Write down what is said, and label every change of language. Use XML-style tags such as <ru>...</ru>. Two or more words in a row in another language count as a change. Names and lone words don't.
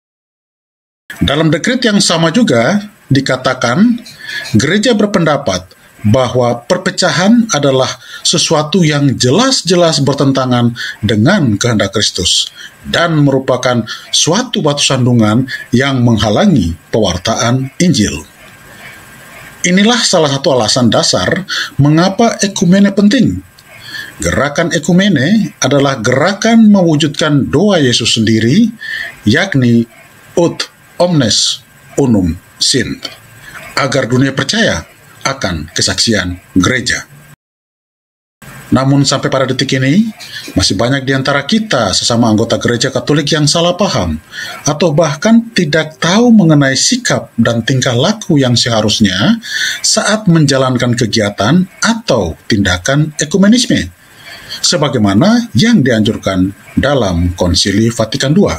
<id>Dalam dekret yang sama juga dikatakan, gereja berpendapat bahwa perpecahan adalah sesuatu yang jelas-jelas bertentangan dengan kehendak Kristus dan merupakan suatu batu sandungan yang menghalangi pewartaan Injil. Inilah salah satu alasan dasar mengapa ekumene penting. Gerakan ekumene adalah gerakan mewujudkan doa Yesus sendiri, yakni</id> <la>ut omnes unum sint,</la> <id>agar dunia percaya akan kesaksian gereja. Namun sampai pada detik ini, masih banyak di antara kita sesama anggota Gereja Katolik yang salah paham, atau bahkan tidak tahu mengenai sikap dan tingkah laku yang seharusnya saat menjalankan kegiatan atau tindakan ekumenisme, sebagaimana yang dianjurkan dalam Konsili Vatikan II.</id>